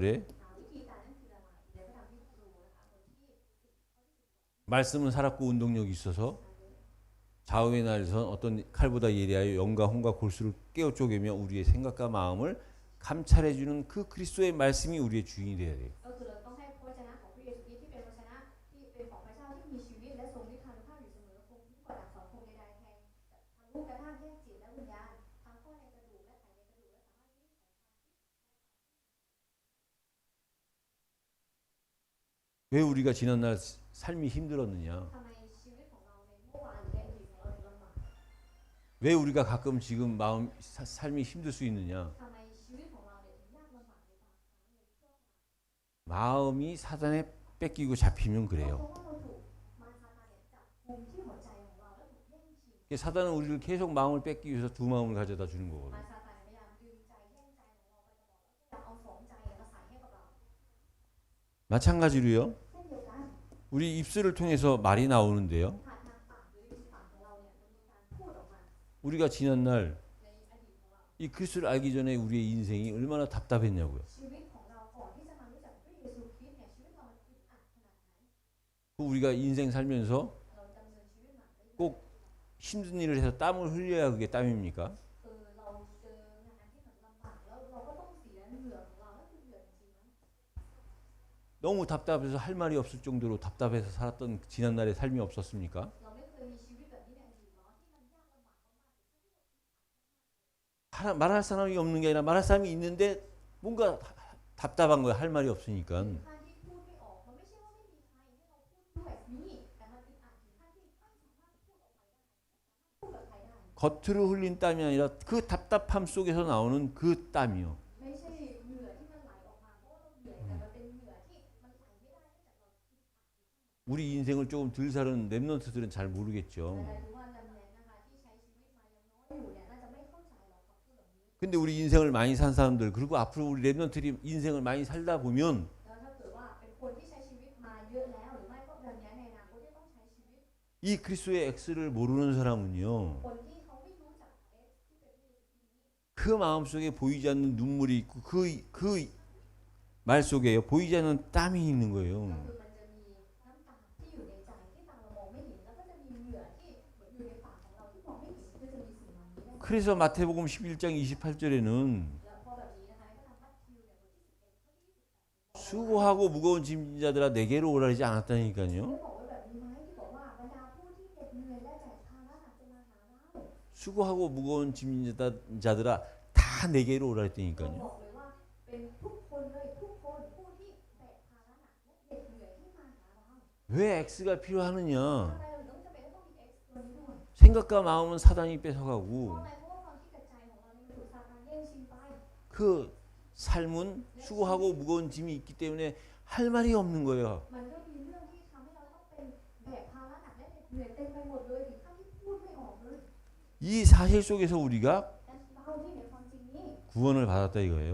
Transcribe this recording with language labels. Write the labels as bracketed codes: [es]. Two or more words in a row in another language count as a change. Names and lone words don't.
[th] วิธีการนั้นคืออะไรในพระธรรมที่ครูนะคะบทที่ [ko] 말씀은 살았고 운동력이 있어서 좌우의 날선 어떤 칼보다 예리하여 영과 혼과 골수를 깨어 쪼개며 우리의 생각과 마음을 감찰해주는 그 그리스도의 말씀이 우리의 주인이 되어야 돼요. [th] ก็คือเราต้องให้พระวจนะของพระเยซูคริสต์ที่เป็นพระวจนะที่เป็นของพระเจ้าที่มีชีวิตและทรงฤทธานุภาพอยู่เสมอคงยิ่งกว่าดาบสองคมใดๆแทงทะลุกระทั่งแยกจิตและวิญญาณทั้งข้อในกระดูกและไขในกระดูกและสามารถวินิจฉัย [ko] 왜 우리가 지난날 삶이 힘들었느냐? [th] ทำไมชีวิตของเราในเมื่อวานหรือในอดีตของเราถึงลำบาก [ko] 왜 우리가 가끔 지금 마음 삶이 힘들 수 있느냐? [th] ทำไมชีวิตของเราเนี่ยถึงยากลำบากในบางครั้งในช่วง [ko] 마음이 사단에 뺏기고 잡히면 [th] เพราะ [ko] 그래요. [th] ว่าเราถูกมารซาตานเนี่ยจับกุมที่หัวใจของเราแล้วถูกแย่งชิง [ko] 사단은 우리를 계속 마음을 뺏기 위해서 두 마음을 가져다 주는 [th] มา [ko] 거거든요. [th] ซาตานพยายามดึงใจแย่งใจของเราไปตลอดแล้วพยายามเอาสองใจเนี่ยมาใส่ให้กับเรา [ko] 마찬가지로요. [th] เช่นเดียวกัน [ko] 우리 입술을 통해서 말이 나오는데요. [th] ผ่านทางปากหรือริมฝีปากของเราเนี่ยมันมีการพูดออกมา [ko] 우리가 지난날 [th] ในอดีตของเรา [ko] 이 그리스도를 알기 전에 우리의 인생이 얼마나 답답했냐고요. [th] ชีวิตของเราก่อนที่จะมารู้จักพระเยซูคริสต์เนี่ยชีวิตเรามันอึดอัดขนาดไหน [ko] 그 우리가 인생 살면서 [th] เราดำเนินชีวิตมาได้ [ko] 꼭 힘든 일을 해서 땀을 흘려야 그게 땀입니까? [th] คือเราเจองานที่มันลำบากแล้วเราก็ต้องเสียเหงื่อของเรานั่นคือเหงื่อจริงๆไหม [ko] 너무 답답해서 할 말이 없을 정도로 답답해서 살았던 지난날의 삶이 없었습니까? [th] เราไม่เคยมีชีวิตแบบนี้ในอดีตเนาะที่มันยากลำบากมาก [ko] 말할 사람이 없는 게 아니라 말할 사람이 있는데 뭔가 답답한 거야. 할 말이 없으니까. [th] ๆขั้นที่พูดไม่ออกมันไม่ใช่ว่าไม่มีใครให้เราพูดด้วยนี่แต่มันอึดอัดถึงขั้นที่ไม่สามารถพูดออกไปได้พูดกับใครได้ [ko] 겉으로 흘린 땀이 아니라 그 답답함 속에서 나오는 그 땀이요. [th] ไม่ใช่เหงื่อที่มันไหลออกมาเพราะว่าเราเหนื่อยแต่มันเป็นเหงื่อที่มันไหลไม่ได้เนื่องจากเรา [ko] 우리 인생을 조금 덜 사는 랩런트들은 잘 모르겠죠. [th] แต่ทุกวันดำเนินนะคะที่ใช้ชีวิตมายังน้อยอยู่เนี่ยน่าจะไม่เข้าใจหรอกคำพูดแบบนี้ [ko] 근데 우리 인생을 많이 산 사람들 그리고 앞으로 우리 랩런트들이 인생을 많이 살다 보면 [th] แล้วถ้าเกิดว่าเป็นคนที่ใช้ชีวิตมาเยอะแล้วหรือไม่ก็แบบนี้ในอนาคตที่ต้องใช้ชีวิต [ko] 이 그리스도의 X를 모르는 사람은요 [th] คนที่เขาไม่รู้จัก X ที่เป็นพระเยซูคริสต์นี้ [ko] 그 마음속에 보이지 않는 눈물이 있고 그 말 속에요 보이지 않는 땀이 있는 [th] ก็ [ko] 거예요. [th] คือมันจะมีน้ำตาที่อยู่ในใจที่ตาเรามองไม่เห็นแล้วก็จะมีเหงื่อที่เหมือนอยู่ในปากของเราที่มองไม่เห็นก็จะมีสิ่งเหล่านี้ได้ [ko] 그래서 마태복음 11장 28절에는 [th] แล้วพอแบบนี้นะคะก็ทำมัทธิวเนี่ยบทที่11 [ko] 수고하고 무거운 짐진 자들아 내게로 오라 하지 [th] ได้ [ko] 않았다니까요. [th] บอกไว้แบบนี้ไหมที่บอกว่าบรรดาผู้ที่เหน็ดเหนื่อยและแบกภาระหนักจะมาหาเรา [ko] 수고하고 무거운 짐진 자들아 다 내게로 오라 [th] บ [ko] 했다니까요. [th] อกเลยว่าเป็นทุกคนเลยทุกคนผู้ที่แบกภาระหนักและเหน็ดเหนื่อยให้มาหาเรา [ko] 왜 X가 필요하느냐? [th] ทำไมเราถึงจำเป็นต้องมี X ตัวนี้ด้วย [ko] 생각과 마음은 사단이 [th] เพราะ [ko] 뺏어가고 [th] อะไรเพราะว่าความคิดกับใจของเราเนี่ยมันถูกซาตานแย่งชิงไป [ko] 그 삶은 수고하고 무거운 짐이 있기 때문에 할 말이 없는 거예요. [th] มันก็มีเรื่องที่ทำให้เราต้องเป็นแบกภาระหนักและเหนื่อยเต็มไปหมดเลยถึงขั้นที่พูดไม่ออกเลย [ko] 이 사실 속에서 우리가 [th] แต่เราที่ในความจริงนี้ [ko] 구원을 받았다 이거예요.